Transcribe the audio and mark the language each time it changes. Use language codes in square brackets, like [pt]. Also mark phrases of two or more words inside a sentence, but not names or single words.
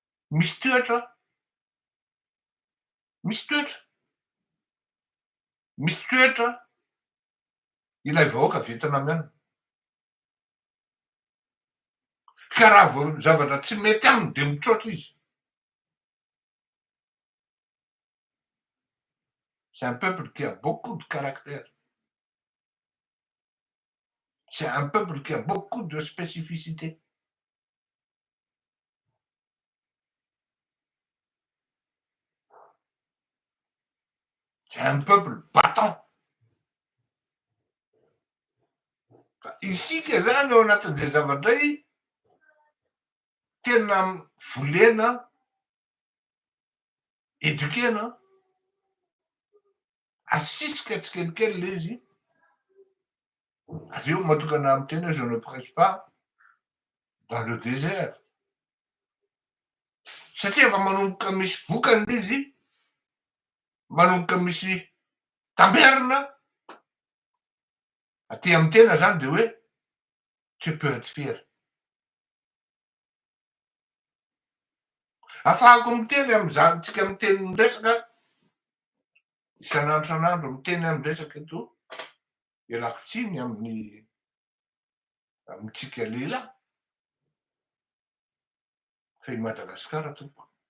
[mg] misy toetra, misy toetra, misy toetra ilay vahoaka vietina miana. Ka raha vao zavatra tsy mety aminy de mitroatra izy. [fr] C'est un peuple qui a beaucoup de caractère. C'est un peuple qui a beaucoup de spécificité. C'est un peuple battant. [mg] Isika zany ao anatin'izay zavatra tena volena, édukena, asisika tsikelikely le izy. Avy eo matokana amin'ny tena [fr] je ne prêche pas dans le désert. [mg] Satria efa manomboka misy vokany izy, manomboka misy tamberina. Aty amin'ny tena zany de hoe [fr] tu peux être fier. [mg] Afahako miteny am'zany tsika miteny miresaka isan'andro san'andro miteny am'resaka eto, ialako tsiny amintsika lehilahy fa i Madagasikara tompoko.